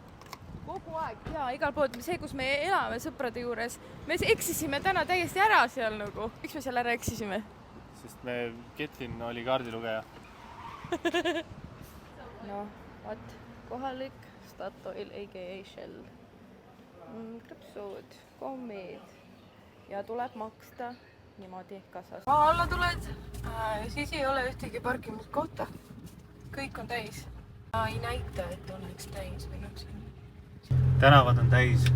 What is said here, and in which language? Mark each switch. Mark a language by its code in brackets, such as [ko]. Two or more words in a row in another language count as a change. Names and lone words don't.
[et] Kogu aeg, jaa, igal pool. See, kus me elame sõprade juures, me eksisime täna täiesti ära seal nagu. Miks me seal ära eksisime? Sest me Ketlin oli kaardilugeja. No, vaat, kohalik Statoil, a.k.a. Shell. Krõpsud, kommid ja tuleb maksta niimoodi kassas. Maa alla tuled, siis ei ole ühtegi parkimiskohta. Kõik on täis. Ei näita, et oleks täis või siin. Tänavad on täis.